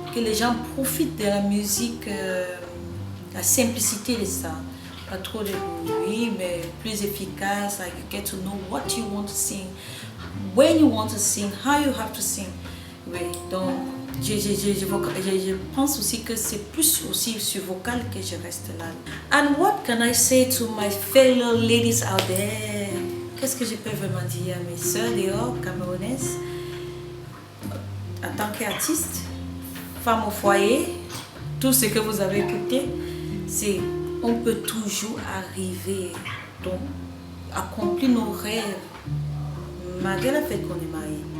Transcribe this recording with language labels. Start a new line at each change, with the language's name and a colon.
French: Que les gens profitent de la musique, la simplicité de ça. Pas trop de bruit, mais plus efficace.
English: Like you get to know what you want to sing, when you want to sing, how you have to sing.
French: Oui, donc je pense aussi que c'est plus aussi sur vocal que je reste là.
English: And what can I say to my fellow ladies out there?
French: Qu'est-ce que je peux vraiment dire à mes sœurs dehors, camerounaises? En tant qu'artiste, femme au foyer, tout ce que vous avez écouté, c'est on peut toujours arriver, donc accomplir nos rêves, malgré le fait qu'on est marié.